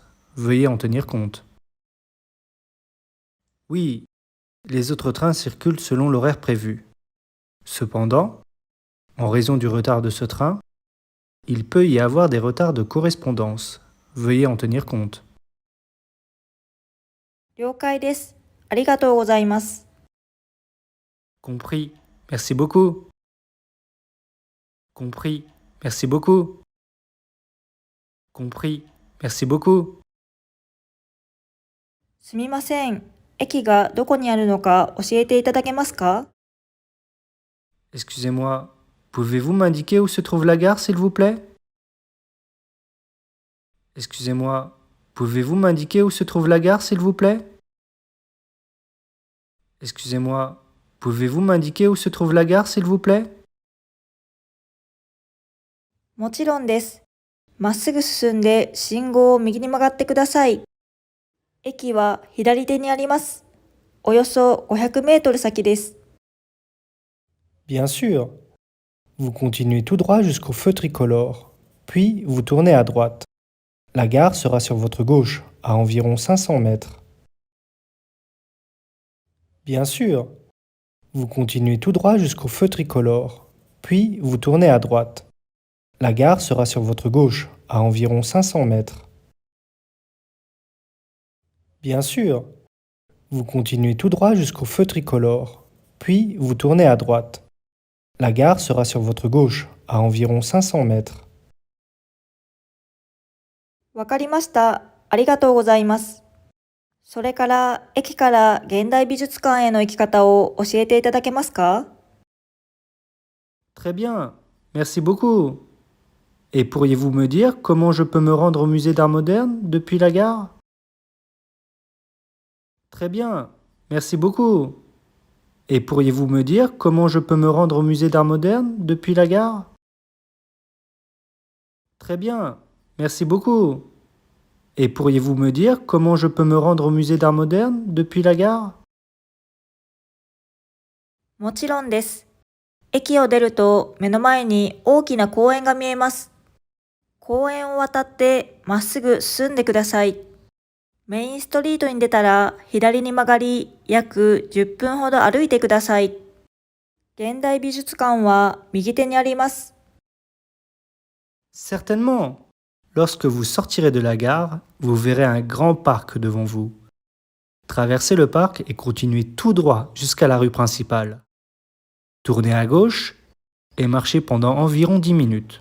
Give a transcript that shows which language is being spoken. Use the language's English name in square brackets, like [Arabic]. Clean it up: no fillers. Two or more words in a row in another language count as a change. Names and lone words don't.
[French] Veuillez en tenir compte. Oui, les autres trains circulent selon l'horaire prévu. Cependant, en raison du retard de ce train, il peut y avoir des retards de correspondance. Veuillez en tenir compte. [Japanese] 了解です。ありがとうございます。 [French] Compris. Merci beaucoup. Compris. Merci beaucoup. Compris. Merci beaucoup. [Japanese] すみません。駅がどこにあるのか教えていただけますか？ [French] Excusez-moi, pouvez-vous m'indiquer où se trouve la gare, s'il vous plaît? Excusez-moi, pouvez-vous m'indiquer où se trouve la gare, s'il vous plaît? Excusez-moi, pouvez-vous m'indiquer où se trouve la gare, s'il vous plaît? [Japanese] もちろんです。まっすぐ進んで信号を右に曲がってください。駅は左手にあります。およそ500メートル先です。 [French] Bien sûr. Vous continuez tout droit jusqu'au feu tricolore, puis vous tournez à droite. La gare sera sur votre gauche, à environ 500 mètres. Bien sûr. Vous continuez tout droit jusqu'au feu tricolore, puis vous tournez à droite. La gare sera sur votre gauche, à environ 500 mètres. Bien sûr. Vous continuez tout droit jusqu'au feu tricolore, puis vous tournez à droite. La gare sera sur votre gauche, à environ 500 mètres. [Japanese] わかりました。ありがとうございます。それから、駅から現代美術館への行き方を教えていただけますか？ [French] Très bien, merci beaucoup. Et pourriez-vous me dire comment je peux me rendre au musée d'art moderne depuis la gare? Très bien, merci beaucoup. Et pourriez-vous me dire comment je peux me rendre au musée d'art moderne depuis la gare? Très bien, merci beaucoup. Et pourriez-vous me dire comment je peux me rendre au musée d'art moderne depuis la gare? [Japanese] もちろんです。駅を出ると目の前に大きな公園が見えます。公園を渡ってまっすぐ進んでください。メインストリートに出たら左に曲がり、約10分ほど歩いてください。現代美術館は右手にあります。 [French] Certainement. Lorsque vous sortirez de la gare, vous verrez un grand parc devant vous. Traversez le parc et continuez tout droit jusqu'à la rue principale. Tournez à gauche et marchez pendant environ 10 minutes.